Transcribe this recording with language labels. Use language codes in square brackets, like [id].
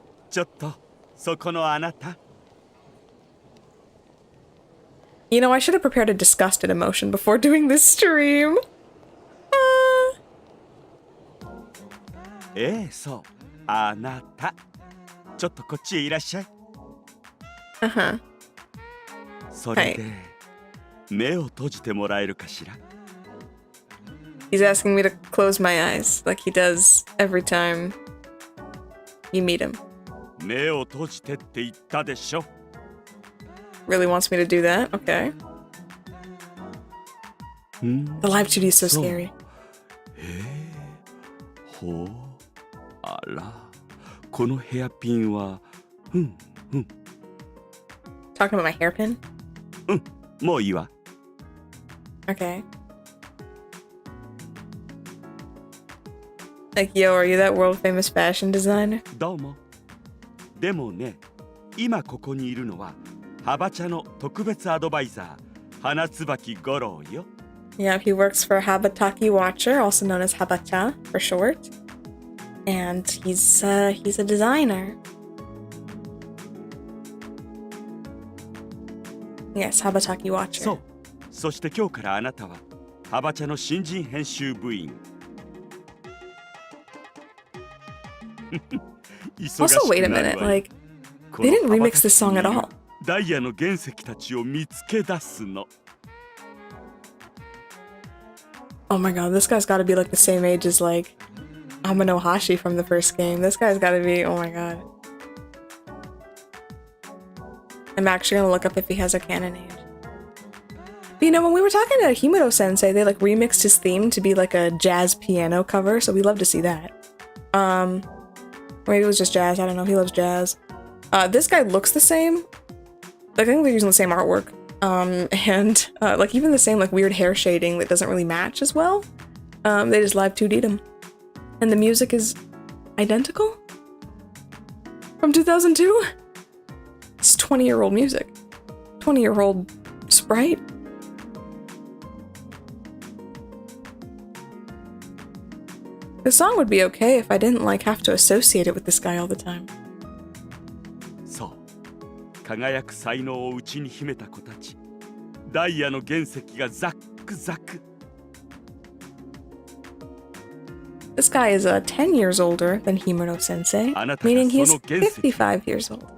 [ja] ちょっとそこのあなた。 [en] You know, I should have prepared a disgusted emotion before doing this stream. [ja] そうあなた。ちょっとこっちへいらっしゃい。 [en] Uh-huh. [ja] それで、目を閉じてもらえるかしら。 [en] He's asking me to close my eyes, like he does every time you meet him. [ja] 目を閉じてって言ったでしょ。 [en] Really wants me to do that? Okay. The live studio is so scary. [ja] ほう。あら、このヘアピンは、 [en] Talking about my hairpin? [ja] もういいわ。 [en] Okay. Like, yo, are you that world famous fashion designer? [ja] どうも。でもね、今ここにいるのは、ハバ茶の特別アドバイザー、花椿五郎よ。 [en] Yeah, he works for Habataki Watcher, also known as Habacha for short. And he's a designer. Yes, Habataki Watcher. [ja] そう。そして今日からあなたは、ハバ茶の新人編集部員。 [en] Also, wait a minute, like, They didn't remix this song at all. [ja] ダイヤの原石たちを見つけ出すの。 [en] Oh my god, this guy's gotta be like the same age as like Amano Hashi from the first game. This guy's gotta be, oh my god. I'm actually gonna look up if he has a canon age. But you know, when we were talking to Himuro sensei, they like remixed his theme to be like a jazz piano cover, so we love to see that. Or maybe it was just jazz, I don't know, he loves jazz. This guy looks the same. Like, I think they're using the same artwork. And like even the same like weird hair shading that doesn't really match as well. They just live 2D'd him. And the music is identical? From 2002? It's 20-year-old music. 20-year-old sprite. The song would be okay if I didn't like have to associate it with this guy all the time. [ja] そう。輝く才能を内に秘めた子たち。ダイヤの原石がザックザク。 [en] This guy is 10 years older than Himuro sensei, meaning he's 55 years old.